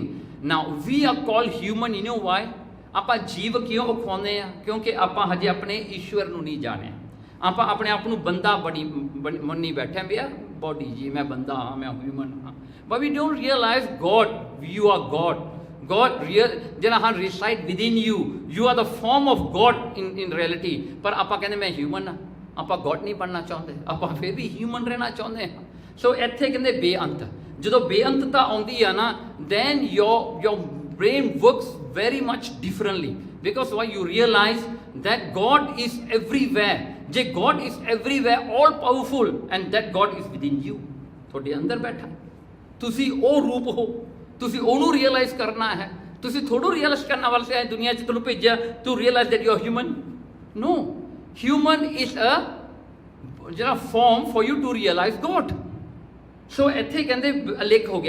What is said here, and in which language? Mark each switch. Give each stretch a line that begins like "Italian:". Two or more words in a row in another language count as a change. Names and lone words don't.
English: Now we are called human. You know why?
Punjabi: ਆਪਾਂ ਜੀਵ ਕਿਉਂ ਅਖਵਾਉਂਦੇ ਆ? ਕਿਉਂਕਿ ਆਪਾਂ ਹਜੇ ਆਪਣੇ ਈਸ਼ਵਰ ਨੂੰ ਨਹੀਂ ਜਾਣਿਆ। ਆਪਾਂ ਆਪਣੇ ਆਪ ਨੂੰ ਬੰਦਾ ਮੰਨੀ ਬੈਠੇ ਵੀ ਆ, ਬੋਡੀ ਜੀ ਮੈਂ ਬੰਦਾ ਹਾਂ, ਮੈਂ ਹਿਊਮਨ ਹਾਂ,
English: but we don't realize God, you are God. God
Punjabi: ਜਿਹੜਾ ਹਾਂ
English: reside within you, you are the form of God in reality।
Punjabi: ਪਰ ਆਪਾਂ ਕਹਿੰਦੇ ਮੈਂ ਹਿਊਮਨ ਹਾਂ, ਆਪਾਂ God ਨਹੀਂ ਬਣਨਾ ਚਾਹੁੰਦੇ, ਆਪਾਂ ਫਿਰ ਵੀ ਹਿਊਮਨ ਰਹਿਣਾ ਚਾਹੁੰਦੇ ਹਾਂ। ਸੋ ਇੱਥੇ ਕਹਿੰਦੇ ਬੇਅੰਤ। ਜਦੋਂ ਬੇਅੰਤਤਾ ਆਉਂਦੀ ਆ ਨਾ,
English: then your brain works very much differently, because why? You realize that God is everywhere। ਜੇ God is everywhere, all powerful, and that God is within you,
Punjabi: ਤੁਹਾਡੇ ਅੰਦਰ ਬੈਠਾ, ਤੁਸੀਂ ਉਹ ਰੂਪ ਹੋ, ਤੁਸੀਂ ਉਹਨੂੰ ਰਿਅਲਾਈਜ਼ ਕਰਨਾ ਹੈ। ਤੁਸੀਂ ਥੋੜ੍ਹਾ ਰਿਅਲਾਈਜ਼ ਕਰਨ ਵਾਸਤੇ ਆਏ ਦੁਨੀਆ 'ਚ ਤੁਹਾਨੂੰ ਭੇਜਿਆ
English: to realize that you are human. no, human is a ਜਿਹੜਾ form for you to realize God.
Punjabi: ਸੋ ਇੱਥੇ ਕਹਿੰਦੇ ਅਲੇਖ ਹੋ ਗਿਆ।